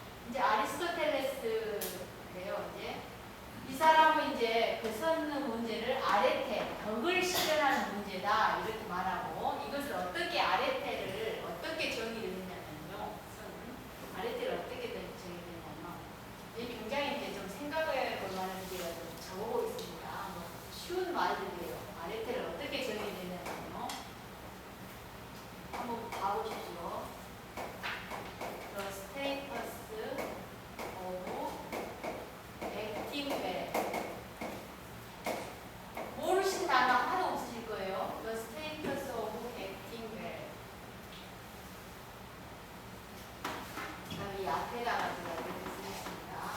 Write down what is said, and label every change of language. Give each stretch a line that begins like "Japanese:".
Korean: 이제 아리스토텔레스예요. 이제 이 사람은 이제 그 선 문제를 아레테, 덕을 실현하는 문제다 이렇게 말하고 이것을 어떻게 아레테를 어떻게 정의를 했냐면요. 아레테를 어떻게 정의했냐면 이 굉장히 이제 좀 생각해 볼 만한 문제가 좀 적어보겠습니다. 뭐 쉬운 말들이에요. 아레테를 어떻게 정의했냐면요. 한번 봐보십시오.
English: The status of acting well.
Korean: 모르신 단어 하나도 없으실 거예요.
English: The status of acting well.
Korean: 그다음에 이 앞에다가 제가 이렇게 쓰겠습니다.